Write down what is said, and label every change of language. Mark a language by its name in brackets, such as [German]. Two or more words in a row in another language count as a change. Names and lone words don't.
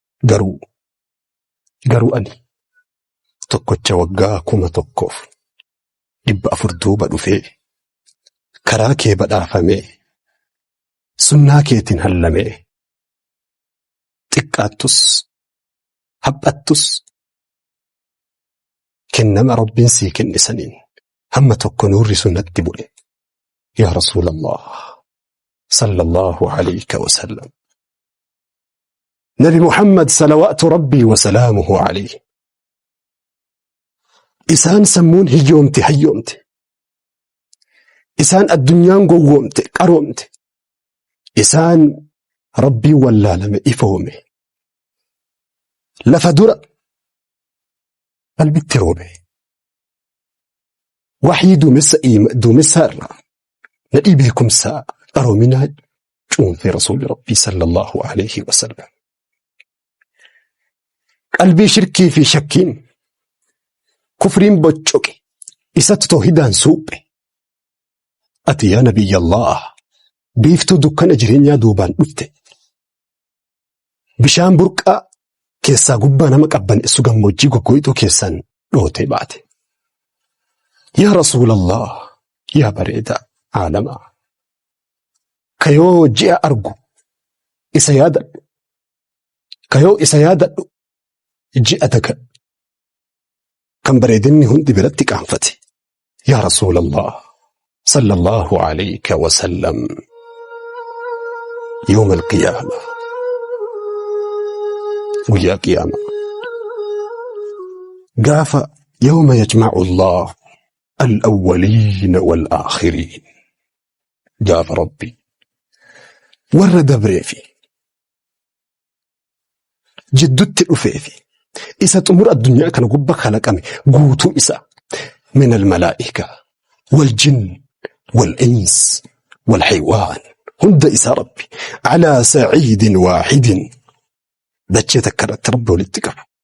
[Oromo] Garuu, garuu ani tokkocha waggaa kuma tokkoof dhibba afur duuba dhufee, karaa kee badhaafamee, sunnaa keetiin hallamee, xiqqaattus, haphattus, kennama Rabbiin sii kenne saniin hamma tokko nuurri sun natti bu'e. [Arabic] يا رسول الله, صلى الله عليك وسلم. Nabi Muhammad, صلوات ربي وسلامه عليه. [Oromo] Isaan sammuun hiyyoomte, hayyoomte. Isaan addunyaan gowwoomte, qaroomte. Isaan Rabbii wallaalame, ifoome. Lafa dura qalbitti roobe. Waxyii duumessa iima-, duumessaa irraa nadhii beekumsaa qaroominaa cuunfe Rasuulli Rabbii, [Arabic] صلى الله عليه وسلم. [Oromo] Qalbii shirkii fi shakkiin, kufriin boccoqe, isatti toohidaan suuphe. Ati, [Arabic] يا نبي الله, [Oromo] biiftuu dukkana jireenyaa duubaan dhufte. Bishaan burqaa keessaa gubbaa nama qabbaneessu gammoojjii goggoituu keessaan dhootee baate. [Arabic] يا رسول الله, [Oromo] yaa bareeda aalamaa. Ka yoo ji'a argu, isa yaadadhu. Ka yoo isa yaadadhu, ji'a daga. Kan bareedinni hundi biratti qaanfate. [Arabic] يا رسول الله, صلى الله عليك وسلم. يوم القيامة. [Oromo] Guyyaa qiyaama. [Arabic] Gaafa يوم يجمع الله الأولين والآخرين. [Oromo] Gaafa Rabbi warra dabree fi jiddutti dhufee fi isa xumura addunyaa kana gubba kalaqame guutuu isa [Arabic] من الملائكة والجن والإنس والحيوان [Oromo] hunda isaa Rabbi [Arabic] على صعيد واحد [Oromo] dachee takka irratti Rabbi walitti qaba.